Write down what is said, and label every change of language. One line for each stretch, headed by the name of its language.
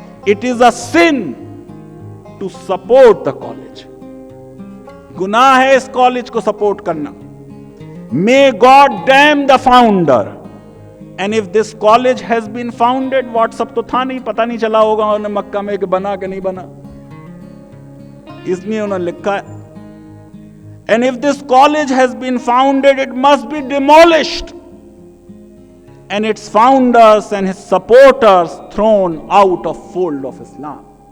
English: It is a sin to support the college.
Urdu: گناہ ہے اس college کو سپورٹ کرنا.
English: May God damn the founder. And if this college has been founded,
Urdu: what's up تو تھا نہیں, پتہ نہیں چلا ہوگا انہوں نے مکہ میں کہ بنا کہ نہیں بنا, اس لیے انہوں نے لکھا ہے.
English: And if this college has been founded, it must be demolished. And its founders and his supporters thrown out of fold of Islam.